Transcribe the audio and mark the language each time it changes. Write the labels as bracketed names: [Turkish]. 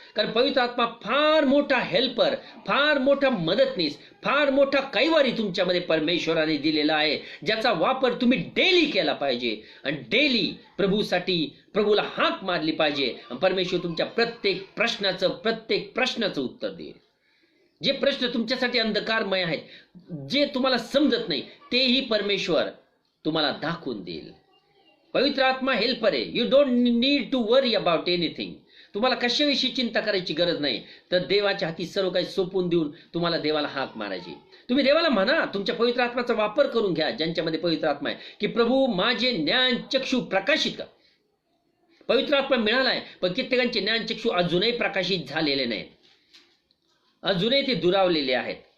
[Marathi] कारण पवित्र आत्मा फार मोठा हेल्पर, फार मोठा मदतनीस, फार मोठा कैवारी तुमच्यामध्ये परमेश्वराने दिलेला आहे, ज्याचा वापर तुम्ही डेली केला पाहिजे आणि डेली प्रभूला हाक मारली पाहिजे. परमेश्वर तुमच्या प्रत्येक प्रश्नाचं उत्तर देईल. जे प्रश्न तुमच्यासाठी अंधकारमय आहेत, जे तुम्हाला समजत नाही, तेही परमेश्वर तुम्हाला दाखवून देईल. पवित्र आत्मा हेल्पर आहे. [English] You don't need to worry about anything. [Marathi] तुम्हाला कशाविषयी चिंता करायची गरज नाही. तर देवाच्या हाती सर्व काही सोपून देऊन तुम्हाला देवाला हाक मारायची. तुम्ही देवाला म्हणा, तुमच्या पवित्र आत्म्याचा वापर करून घ्या ज्यांच्यामध्ये पवित्र आत्मा आहे, की प्रभू माझे ज्ञान चक्षु प्रकाशित कर. पवित्र आत्मा मिळालाय पण कित्येकांचे ज्ञान चक्षु अजूनही प्रकाशित झालेले नाहीत, अजूनही ते दुरावलेले आहेत.